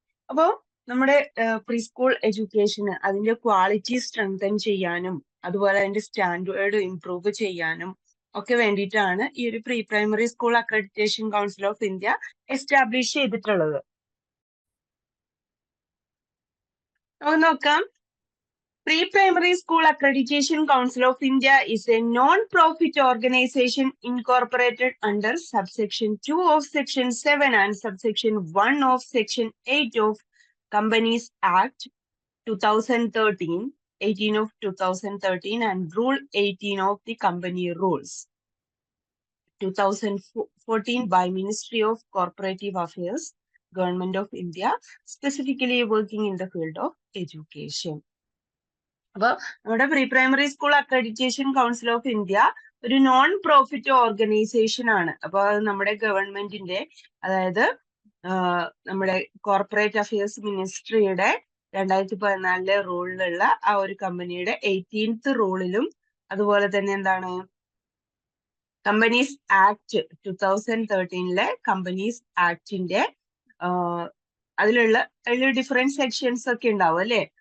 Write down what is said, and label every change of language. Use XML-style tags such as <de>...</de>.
<ml>അപ്പോൾ നമ്മുടെ pre school എഡ്യൂക്കേഷന് അതിന്റെ ക്വാളിറ്റി സ്ട്രെങ്തൻ ചെയ്യാനും അതുപോലെ അതിന്റെ സ്റ്റാൻഡേർഡ് ഇംപ്രൂവ് ചെയ്യാനും ഒക്കെ വേണ്ടിയിട്ടാണ് ഈ ഒരു pre primary school accreditation council of India establish ചെയ്തിട്ടുള്ളത്. നമുക്ക് നോക്കാം.</ml> <en>Pre-Primary School Accreditation Council of India is a non-profit organization incorporated under subsection 2 of section 7 and subsection 1 of section 8 of Companies Act 2013, 18 of 2013 and Rule 18 of the Company Rules 2014 by Ministry of Corporative Affairs, Government of India, specifically working in the field of education.</en> <ml>അപ്പൊ നമ്മുടെ pre primary school accreditation council of India ഒരു non profit organisation ആണ്. അപ്പൊ അത് നമ്മുടെ ഗവൺമെന്റിന്റെ, അതായത് നമ്മുടെ കോർപ്പറേറ്റ് അഫയേഴ്സ് മിനിസ്ട്രിയുടെ 2014 റൂളിലുള്ള ആ ഒരു കമ്പനിയുടെ 18th റൂളിലും അതുപോലെ തന്നെ എന്താണ് കമ്പനീസ് ആക്ട് 2013 കമ്പനീസ് ആക്ടിന്റെ അതിലുള്ള ഡിഫറെന്റ് സെക്ഷൻസ് ഒക്കെ ഉണ്ടാവും അല്ലെ.</ml>